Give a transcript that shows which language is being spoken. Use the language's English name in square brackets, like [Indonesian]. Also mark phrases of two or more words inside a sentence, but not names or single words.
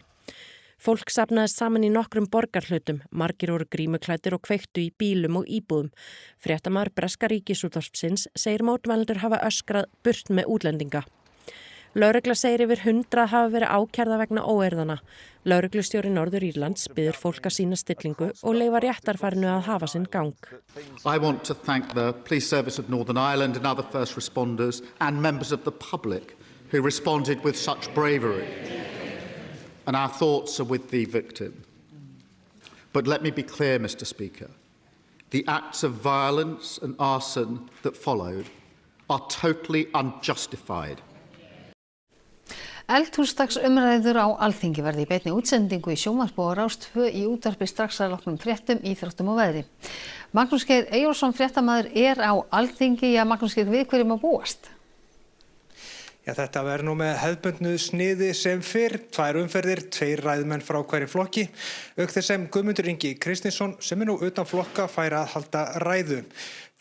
[Icelandic] Fólk safnaðist saman í nokkrum borgarhlutum, margir voru grímuklæddir og kveiktu í bílum og íbúðum. Fréttamaður breska ríkisútvarpsins segir mótmælendur hafa öskrað burt með útlendinga. Lögregla segir yfir 100 hafa verið ákærða vegna óeirðana. Lögreglustjóri Norður-Írlands biður fólk að sýna stillingu og leyfa réttarfarinu að hafa sinn gang. [English] I want to thank the Police Service of Northern Ireland and other first responders and members of the public who responded with such bravery. And our thoughts are with the victim. But let me be clear, Mr. Speaker. The acts of violence and arson that followed are totally unjustified. [Icelandic] Eldhúsdagsumræður á Alþingi verði í beinni útsendingu í sjónvarpi og Rás 2 í útvarpi strax að loknum fréttum, íþróttum og veðri. Magnús Geir Eyjólfsson fréttamaður á Alþingi. Magnús Geir, við hverjum að búast? Þetta verður nú með hefðbundnu sniði sem fyrr, 2 umferðir, 2 ræðumenn frá hverjum flokki, auk þess sem Guðmundur Ingi Kristinsson sem nú utan flokka fær að halda ræðu.